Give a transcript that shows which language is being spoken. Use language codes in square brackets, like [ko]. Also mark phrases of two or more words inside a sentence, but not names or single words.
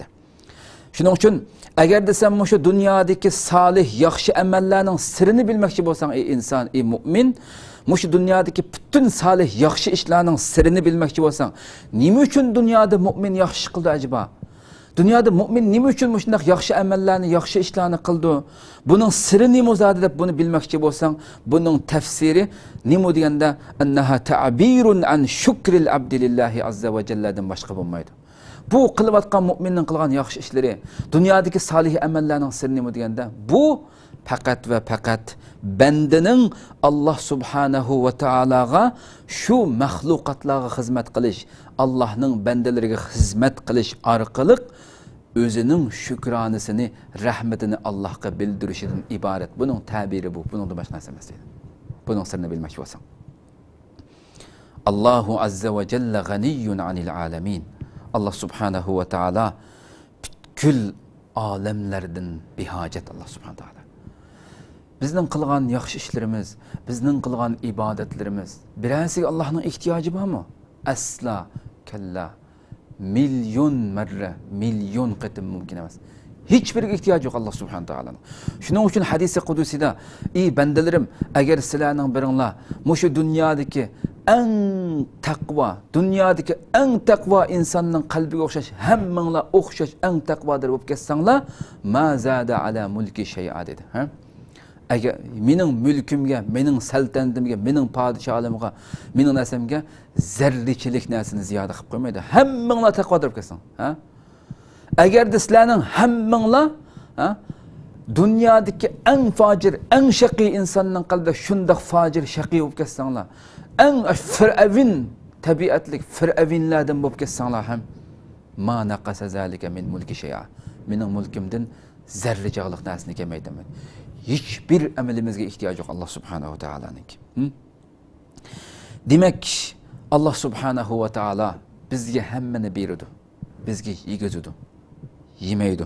[uz] Shuning uchun agar desam shu dunyodagi solih, yaxshi amallarning sirini bilmoqchi bo'lsang, ey inson, ey mu'min, shu dunyodagi butun solih, yaxshi ishlarning sirini bilmoqchi bo'lsang, nima uchun dunyoda mu'min yaxshi qildi acaba? Dunyoda mu'min nima uchun shunday yaxshi amallarni, yaxshi ishlarni qildi? Buning siri nima o'zadi deb buni bilmoqchi bo'lsang, buning tafsiri nima deganda [ar] أنها تعبير عن شكر العبد لله عز وجل [uz] boshqa bo'lmaydi. Bu qilayotgan mu'minning qilgan yaxshi ishlari, dunyodagi solih amallarning siri nima deganda, bu faqat va faqat bandaning Alloh subhanahu va taologa shu mahluqotlarga xizmat qilish, Allohning bandalariga xizmat qilish orqali o'zining shukronisini, rahmatini Allohga bildirishidan iborat. Buning ta'biri bu, buning boshqa narsa emas deydi. Buning sirini bilmoqchi bo'lsang. [ar] الله عز وجل غني عن العالمين. الله سبحانه وتعالى [uz] butkul olamlardan behojat [ar] الله سبحانه وتعالى. [uz] Bizning qilgan yaxshi ishlarimiz, bizning qilgan ibodatlarimiz birasiga Allohning ehtiyoji bormi? Asla, kalla. Milyon marra, milyon qitim mumkin emas. Hiç bir ihtiyoji yo'q [ar] الله سبحانه وتعالى. [uz] Shuning uchun hadisi qudusida, ey bandalarim, agar sizlarning biringlar mushu dunyodagi eng taqvo, dunyodagi eng taqvo insonning qalbiga o'xshash, hammanglar o'xshash eng taqvodir bo'lib ketsanglar, [ar] ما زاد على ملكي شيئا dedi. [uz] Agar mening mulkimga, mening saltantimga, mening podshohligimga, mening nasamga zarrichilik narsani ziyoda qilib qo'ymaydi. Hammanglar taqvodir bo'lib ketsang, agar sizlarning hammanglar dunyodagi eng fojir, eng shaqiy insonning qalbida shundoq fojir, shaqiy bo'lib ketsanglar, eng fir'avin tabiatlik fir'avinlardan bo'lib ketsanglar ham [ar] ما نقص ذلك من ملكي شيئا. [uz] Mening mulkimdan zarrichalik narsani kelmaydi. Hech bir amalimizga ehtiyoji yo'q Allah subhanahu va taolaning. Demak, [ar] الله سبحانه وتعالى [uz] bizga hammani beradi. Bizga yegizadi, yemaydi.